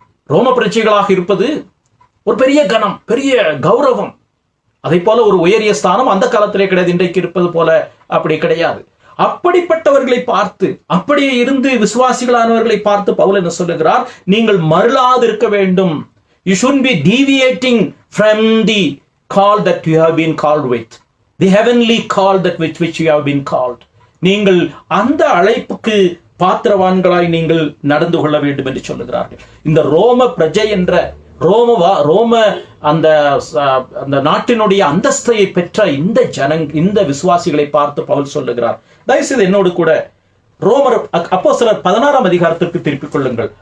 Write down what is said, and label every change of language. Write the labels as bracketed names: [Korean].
[Tamil] ரோம பிரஜைகளாக இருப்பது ஒரு பெரிய கனம், பெரிய கௌரவம். அதை போல ஒரு உயரிய ஸ்தானம் அந்த காலத்திலே கிடையாது, இன்றைக்கு இருப்பது போல அப்படி கிடையாது. அப்படிப்பட்டவர்களை பார்த்து, அப்படியே இருந்து விசுவாசிகளானவர்களை பார்த்து பவுல் என்ன சொல்லுகிறார், நீங்கள் மருளாது இருக்க வேண்டும். [English] You shouldn't be deviating from the call that you have been called with. The heavenly call that which you have been called. [Tamil] நீங்கள் அந்த அழைப்புக்கு பாத்திரவான்களாய் நீங்கள் நடந்து கொள்ள வேண்டும் என்று சொல்லுகிறார்கள். இந்த ரோம பிரஜை என்ற ரோம அந்த நாட்டினுடைய அந்தஸ்தையை பெற்ற இந்த விசுவாசிகளை பார்த்து பவுல் சொல்லுகிறார். தயவுசெய்து என்னோடு கூட ரோமர் அப்போஸ்தலர் 16 அதிகாரத்திற்கு திருப்பிக் கொள்ளுங்கள்.